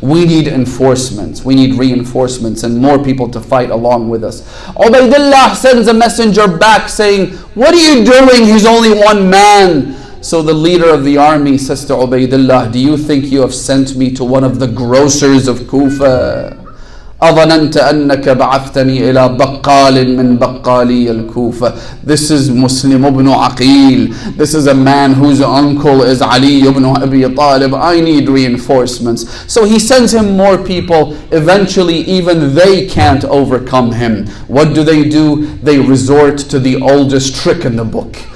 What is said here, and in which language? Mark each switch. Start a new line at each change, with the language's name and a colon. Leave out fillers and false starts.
English: We need enforcements. We need reinforcements and more people to fight along with us. Ubaydullah sends a messenger back saying, what are you doing? He's only one man. So the leader of the army says to Ubaydullah, do you think you have sent me to one of the grocers of Kufa?
Arabic: أظننت أنك بعثتني إلى بقال من بقالي الكوفة.
English: This is Muslim ibn Aqil. This is a man whose uncle is Ali ibn Abi Talib. I need reinforcements. So he sends him more people. Eventually even they can't overcome him. What do? They resort to the oldest trick in the book.